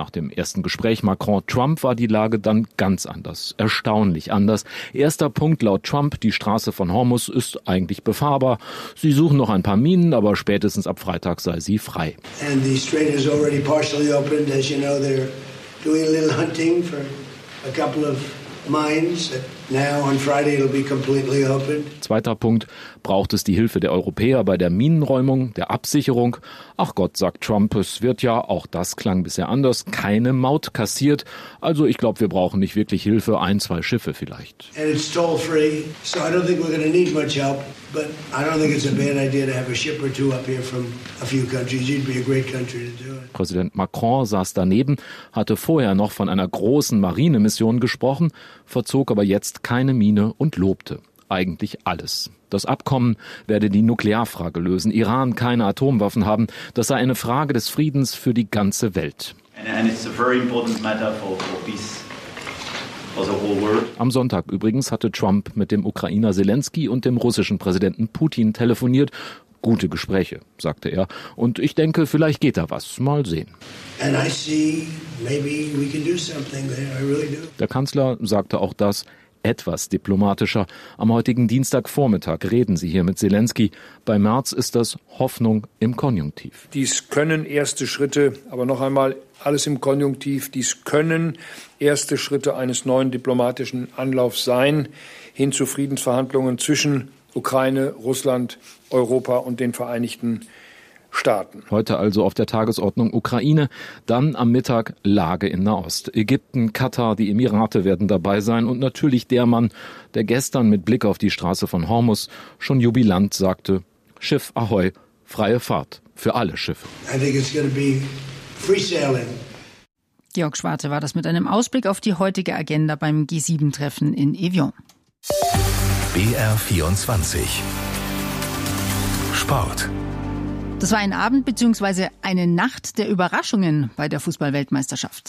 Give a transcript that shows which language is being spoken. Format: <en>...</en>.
<de>Nach dem ersten Gespräch Macron-Trump war die Lage dann ganz anders, erstaunlich anders. Erster Punkt laut Trump, die Straße von Hormus ist eigentlich befahrbar. Sie suchen noch ein paar Minen, aber spätestens ab Freitag sei sie frei.</de> <en>And the strait is already partially opened, as you know, they're doing a little hunting for a couple of mines. Now on Friday it'll be completely opened.</en> <de>Zweiter Punkt. Braucht es die Hilfe der Europäer bei der Minenräumung, der Absicherung? Ach Gott, sagt Trump, es wird ja, auch das klang bisher anders, keine Maut kassiert. Also ich glaube, wir brauchen nicht wirklich Hilfe, 1-2 Schiffe vielleicht.</de> <en>And it's toll free, so I don't think we're going to need much help. But I don't think it's a bad idea to have a ship or two up here from a few countries. It'd be a great country to do it.</en> <de>Präsident Macron saß daneben, hatte vorher noch von einer großen Marinemission gesprochen, verzog aber jetzt keine Miene und lobte eigentlich alles. Das Abkommen werde die Nuklearfrage lösen, Iran keine Atomwaffen haben, das sei eine Frage des Friedens für die ganze Welt.</de> <en>And it's a very important matter for peace.</en> <de>Am Sonntag übrigens hatte Trump mit dem Ukrainer Selenskyj und dem russischen Präsidenten Putin telefoniert. Gute Gespräche, sagte er. Und ich denke, vielleicht geht da was. Mal sehen. Der Kanzler sagte auch das. Etwas diplomatischer. Am heutigen Dienstagvormittag reden Sie hier mit Selenskyj. Bei Merz ist das Hoffnung im Konjunktiv. Dies können erste Schritte, aber noch einmal alles im Konjunktiv, dies können erste Schritte eines neuen diplomatischen Anlaufs sein hin zu Friedensverhandlungen zwischen Ukraine, Russland, Europa und den Vereinigten Staaten. Heute also auf der Tagesordnung Ukraine, dann am Mittag Lage in Nahost. Ägypten, Katar, die Emirate werden dabei sein und natürlich der Mann, der gestern mit Blick auf die Straße von Hormus schon jubilant sagte, Schiff Ahoi, freie Fahrt für alle Schiffe.</de> <en>I think it's gonna be free sailing.</en> <de>Georg Schwarte war das mit einem Ausblick auf die heutige Agenda beim G7-Treffen in Evian. BR24 Sport. Das war ein Abend bzw. eine Nacht der Überraschungen bei der Fußball-Weltmeisterschaft.</de>